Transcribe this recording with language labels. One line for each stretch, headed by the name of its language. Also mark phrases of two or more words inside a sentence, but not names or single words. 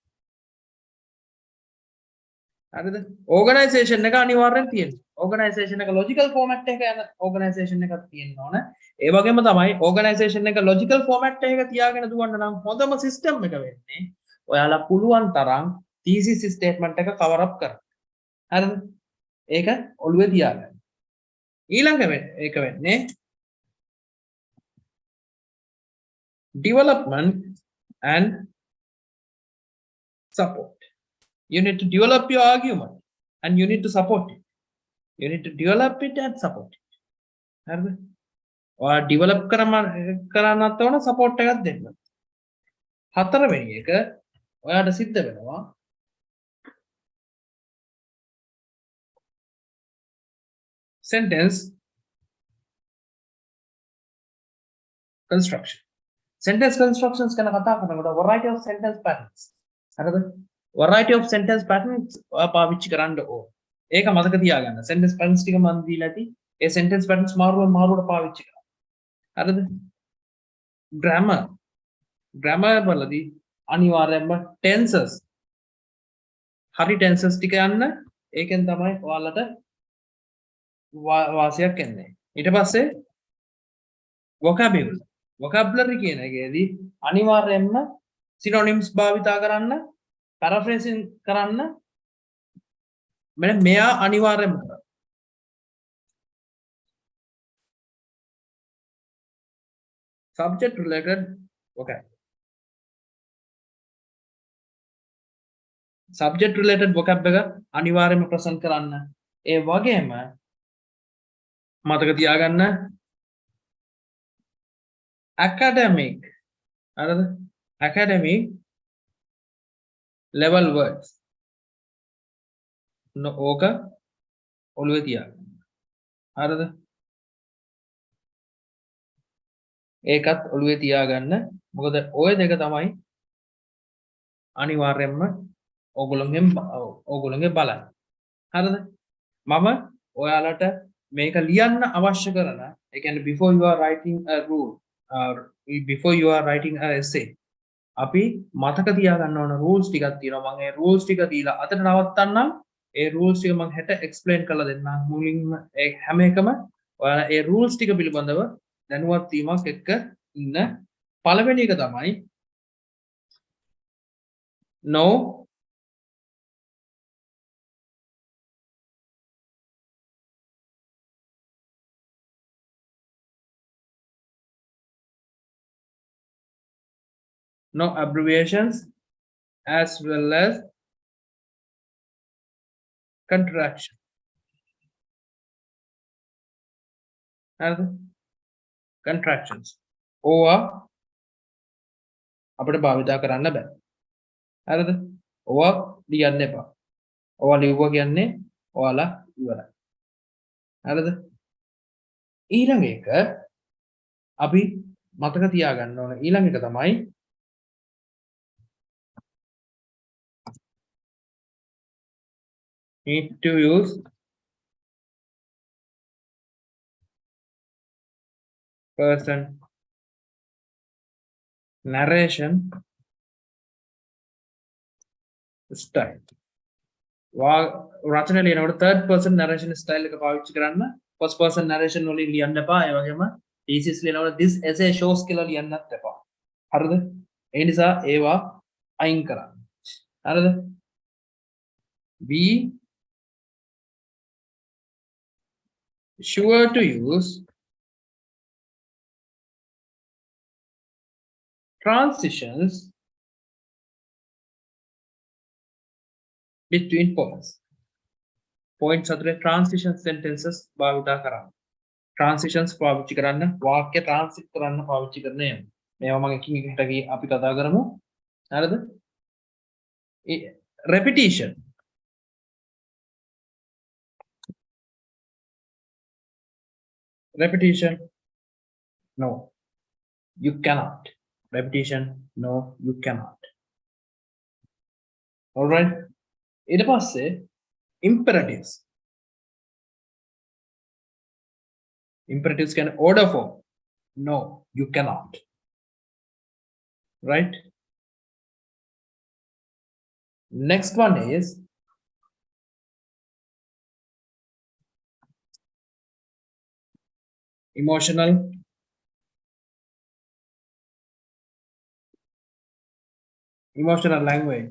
Sinhala: හරිද organization එක අනිවාර්යෙන් තියෙනවා organization එක
English: logical format
Sinhala: එක යන organization එකක් තියෙන්න ඕන ඒ වගේම තමයි organization එක
English: logical format
Sinhala: එක තියාගෙන දුවන්න නම් හොඳම system එක වෙන්නේ ඔයාලා පුළුවන් තරම්
English: thesis statement
Sinhala: එක
English: cover up
Sinhala: කරන්න හරිද ඒක ඔළුවේ තියාගන්න ඊළඟ එක වෙන්නේ
English: development and support you need to develop your argument and you need to support it you need to develop it and support it
Sinhala: හරිද ඔයා develop කරන්නත් ඕන support එකක් දෙන්න හතරවෙනි එක ඔයාට සිද්ධ වෙනවා
English: sentence construction sentence constructions
Sinhala: ගැන කතා කරනකොට
English: variety of sentence patterns
Sinhala: හරිද
English: variety of sentence patterns
Sinhala: ඔයා පාවිච්චි කරන්න ඕන ඒක මතක තියාගන්න
English: sentence patterns
Sinhala: ටික මම දීලා ඇති ඒ
English: sentence patterns
Sinhala: මාරුවට පාවිච්චි කරන්න හරිද grammar වලදී අනිවාර්යයෙන්ම tenses හරි tenses ටික යන්න ඒකෙන් තමයි ඔයාලට වාසියක් එන්නේ ඊට පස්සේ vocabulary කියන එකේදී අනිවාර්යයෙන්ම synonyms භාවිතා කරන්න paraphrasing කරන්න මෙයා අනිවාර්යයෙන්ම කරන්න
English: subject related vocab subject related vocab
Sinhala: එක අනිවාර්යයෙන්ම present කරන්න ඒ වගේම මතක තියාගන්න academic හරිද
English: academic level words
Sinhala: ඕක ඔළුවේ තියාගන්න හරිද ඒකත් ඔළුවේ තියාගන්න මොකද ඔය දෙක තමයි අනිවාර්යයෙන්ම ඕගොල්ලෝගේ බලන්න හරිද මම ඔයාලට මේක ලියන්න අවශ්‍ය කරන ඒ කියන්නේ
English: before you are writing a rule before you are writing a essay
Sinhala: අපි මතක තියාගන්න ඕන rules ටිකක් තියෙනවා මම ඒ rules ටික දීලා අතට නවත්තන්නම් ඒ rules ටික මම හෙට explain කරලා දෙන්නම් මුලින්ම ඒ හැම එකම ඔයාලා ඒ rules ටික පිළිබඳව දැනුවත් වීමක් එක්ක ඉන්න පළවෙනි එක තමයි
English: no no abbreviations as well as contraction contractions
Sinhala: ඕවා අපිට භාවිතා කරන්න බෑ හරිද ඕවා ලියන්න එපා ඕවා ලියුවා කියන්නේ ඔයාලා ඉවරයි. හරිද? ඊළඟ එක අපි මතක තියාගන්න ඕන ඊළඟ එක තමයි
English: need to use person narration style.
Sinhala: රචනය ලියනකොට
English: third person narration style
Sinhala: එක පාවිච්චි කරන්න.
English: first person narration
Sinhala: වලින් ලියන්න එපා. ඒ වගේම thesis ලියනකොට
English: this essay shows
Sinhala: කියලා ලියන්නත් එපා. හරිද? ඒ නිසා ඒවා අයින් කරන්න. හරිද?
English: be sure to use transitions between points.
Sinhala: Points අතරේ
English: transition sentences
Sinhala: භාවිත කරන්න. Transitions පාවිච්චි කරන්න, වාක්‍ය transit කරන්න පාවිච්චි කරන්න යන්න. මේවා මම එකින් එකට අපි කතා කරමු. හරිද?
English: Repetition. Repetition. No. You cannot. Repetition. No, you cannot. All right.
Sinhala: ඊට පස්සේ imperatives.
English: Imperatives can order form. No, you cannot. Right? Next one is emotional language.